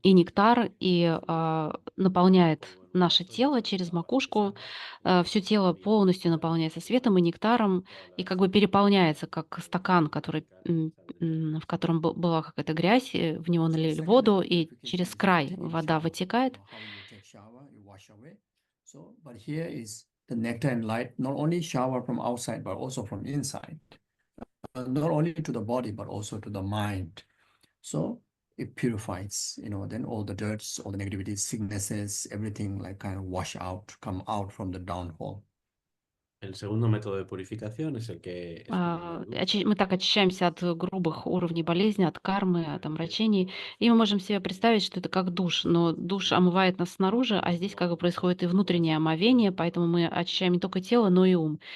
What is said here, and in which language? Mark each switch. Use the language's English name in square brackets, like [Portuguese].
[Russian] и нектар, и наполняет наше тело через макушку. Все тело полностью наполняется светом и нектаром, и как бы переполняется, как стакан, в котором была какая-то грязь, в него налили воду, и через край вода вытекает. [English] How you take shower, you wash away. So, but here is the nectar and light, not only shower from outside, but also from inside. Not only to the body, but also to the mind. So it purifies, then all the dirts, all the negativity, sicknesses, everything like kind of wash out, come out from the downfall. [Spanish] El segundo método de purificación es el que experimentamos luz. [Russian] Мы так очищаемся от грубых уровней болезни, от кармы, от омрачений. И мы можем себе представить, что это как душ, но душ омывает нас снаружи, а здесь как бы происходит и внутреннее омовение, поэтому мы очищаем не только тело, но и ум.